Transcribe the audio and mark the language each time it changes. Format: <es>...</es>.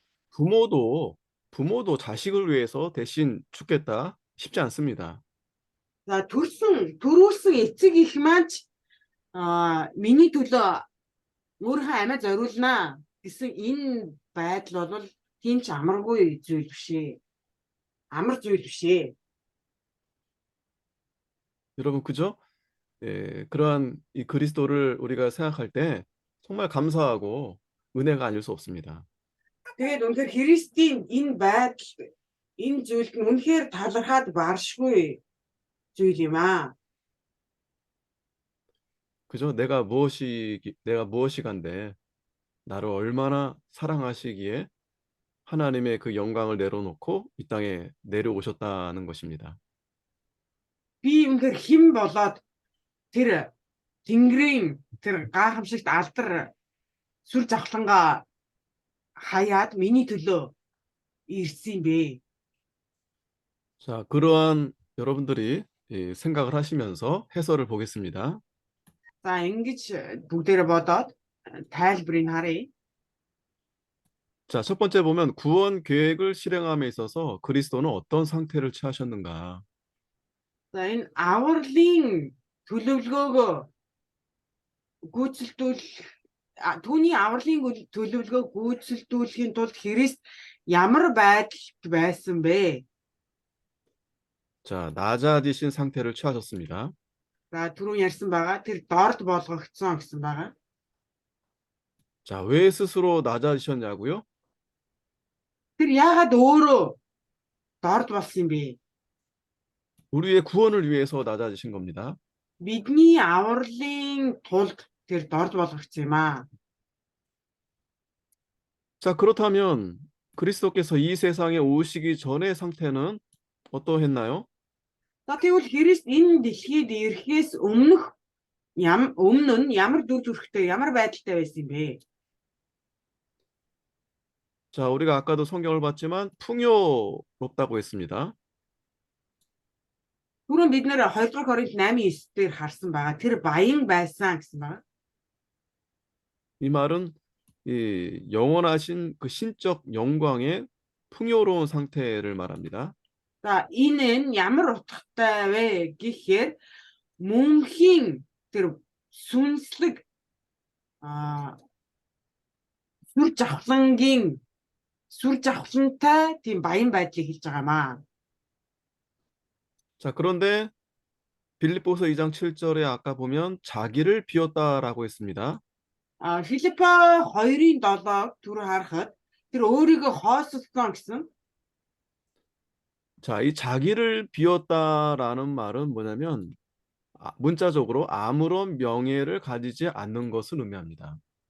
<ko>부모도 자식을 위해서 대신 죽겠다 쉽지 않습니다.</ko> <mn>За төрүүлсэн эцэг их маань ч миний төлөө өөрийнхөө амиа зориулнаа гэсэн энэ байдал бол тийм ч амар зүйл биш ээ.</mn> <ko>여러분, 그죠? 그러한 이 그리스도를 우리가 생각할 때 정말 감사하고 은혜가 아닐 수 없습니다.</ko> <mn>Тэгээд үнэхээр Христийн энэ байдал, энэ зүйлд нь үнэхээр талархаад баршгүй зүйл юм аа.</mn> <ko>그죠? 내가 무엇이간데 나를 얼마나 사랑하시기에 하나님의 그 영광을 내려놓고 이 땅에 내려오셨다는 것입니다.</ko> <mn>Би үнэхээр хэн болоод тэр Тэнгэрийн тэр гайхамшигт алдар сүр завхлангаа хаяад миний төлөө ирсэн бэ.</mn> <ko>자, 그러한 여러분들이 생각을 하시면서 해설을 보겠습니다.</ko> <mn>За ингэж бүгдээрээ бодоод тайлбарыг харъя.</mn> <ko>자, 첫 번째 보면 구원 계획을 실행함에 있어서 그리스도는 어떤 상태를 취하셨는가?</ko> <mn>За энэ авралын төлөвлөгөөгөө гүйцэлдүүлэх түүний авралын төлөвлөгөөг гүйцэлдүүлэхийн тулд Христ ямар байдалд байсан бэ?</mn> <ko>자, 낮아지신 상태를 취하셨습니다.</ko> <mn>За түрүүн ярьсан байгаа. Тэр дорд болгогдсон гэсэн байгаа.</mn> <ko>자, 왜 스스로 낮아지셨냐고요?</ko> <mn>Тэр яагаад өөрөө дорд болсон юм бэ?</mn> <ko>우리의 구원을 위해서 낮아지신 겁니다.</ko> <mn>Бидний авралын тулд тэр дорд болгогдсон юм аа.</mn> <ko>자, 그렇다면 그리스도께서 이 세상에 오시기 전의 상태는 어떠했나요?</ko> <mn>За тэгвэл Христ энэ дэлхийд ирэхээс өмнө нь ямар дүр төрхтэй, ямар байдалтай байсан юм бэ?</mn> <ko>자, 우리가 아까도 성경을 봤지만 풍요롭다고 했습니다.</ko> <mn>Түрүүн бид нэр 2 дугаар Коринт 8:9 дээр харсан байгаа. Тэр баян байсан гэсэн байгаа.</mn> <ko>이 말은 이 영원하신 그 신적 영광의 풍요로운 상태를 말합니다.</ko> <mn>За энэ нь ямар утгатай вэ гэхээр мөнхийн тэр сүнслэг сүр жавхлантай тийм баян байдлыг хэлж байгаамаа.</mn> <ko>자, 그런데 빌립보서 2장 7절에 아까 보면 자기를 비웠다라고 했습니다.</ko> <mn>Филиппо 2:7 түрүү харахад тэр өөрийгөө хоосолсон гэсэн.</mn> <ko>자, 이 자기를 비웠다라는 말은 뭐냐면 문자적으로 아무런 명예를 가지지 않는 것을 의미합니다.</ko>